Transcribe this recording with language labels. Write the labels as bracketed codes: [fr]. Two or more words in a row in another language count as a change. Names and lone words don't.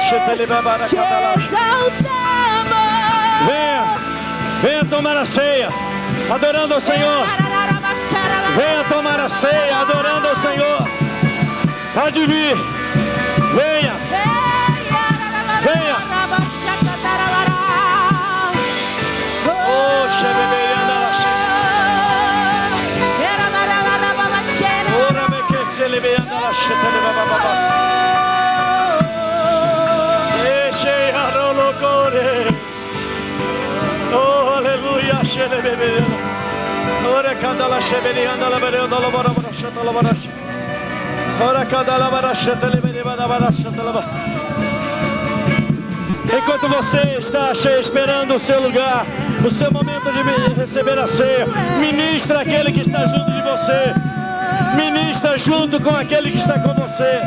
[pt] Venha tomar a ceia, adorando ao Senhor. Venha tomar a ceia, adorando ao Senhor. Pode vir. Venha. Venha. Oh, xebebeiranda la xebebeiranda. Ora me que xebebeiranda la xebebeiranda. Deixe a rolocore. Oh, aleluia, xebebeiranda. Ora cada la xebebeiranda la beiranda la bara chata la bara. Ora cada la bara chata la bara chata la bara. Enquanto você está esperando o seu lugar, o seu momento de receber a ceia, ministra aquele que está junto de você. Ministra junto com aquele que está com você.